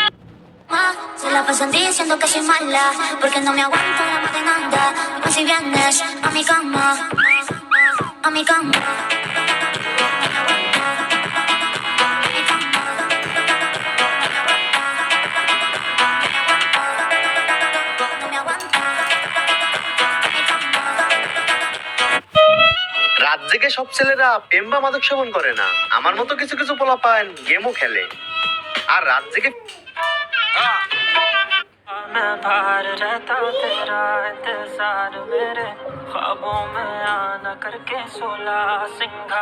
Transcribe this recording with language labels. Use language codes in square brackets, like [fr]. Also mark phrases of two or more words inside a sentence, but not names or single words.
[es] Se la pasan diciendo que soy mala, porque no me aguanto la más de nada. Pues si vienes a mi cama, a mi cama. No me aguanto. [bn] রাত জেগে সব ছেলেরা প্রেম বা মাদক সেবন করে না। আমার মতো কিছু কিছু পোলা পান গেমও খেলে। আর রাত জেগে [hi] मैं बाहर रहता तेरा इंतजार, मेरे ख्वाबों में आना करके सोला सिंगार।